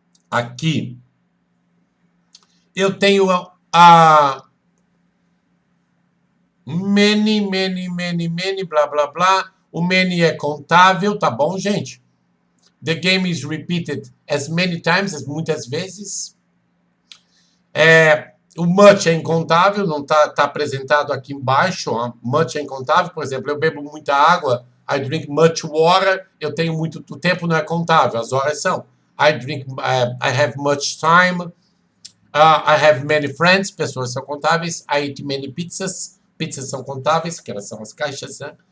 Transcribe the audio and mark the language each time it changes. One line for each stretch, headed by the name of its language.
Portuguese: Aqui. Eu tenho a many, blá, blá, blá. O many é contável, tá bom, gente?
English: The game is repeated as many times,
Portuguese: muitas vezes. O much é incontável, não está apresentado aqui embaixo. Ó. Much é incontável, por exemplo, eu bebo muita água,
English: I drink much water,
Portuguese: eu tenho muito, o tempo não é contável, as horas são.
English: I have much time, I have many friends,
Portuguese: pessoas são contáveis,
English: I eat many pizzas,
Portuguese: pizzas são contáveis, que elas são as caixas, né?